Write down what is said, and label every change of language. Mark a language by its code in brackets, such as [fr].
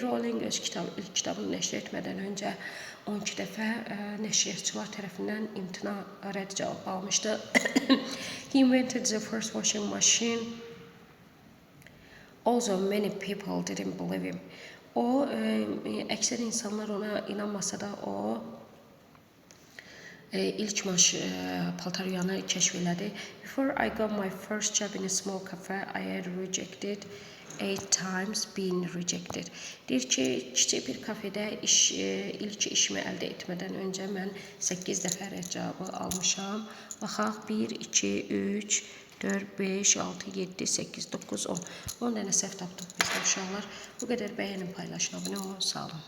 [az] Rowling öz ilk kitabını nəşr etmədən öncə 12 dəfə nəşriyyatçılar tərəfindən imtina rədd cavab almışdı. [en] He invented the first washing machine. Also, many people didn't believe him. [az] O, əksər insanlar ona inanmasa da, o ilk paltar yuyanı kəşf elədi. [en] Before I got my first job in a small cafe, I had rejected 8 times being rejected. [az] Deyir ki, kiçik bir kafedə ilk işimi əldə etmədən öncə mən 8 dəfə rədd cavabı almışam. Baxaq, 1, 2, 3, 4, 5, 6, 7, 8, 9, 10. 10 dənə səhv tapdıq biz uşaqlar. Bu qədər bəyənin, paylaşın, abunə olun, sağ olun.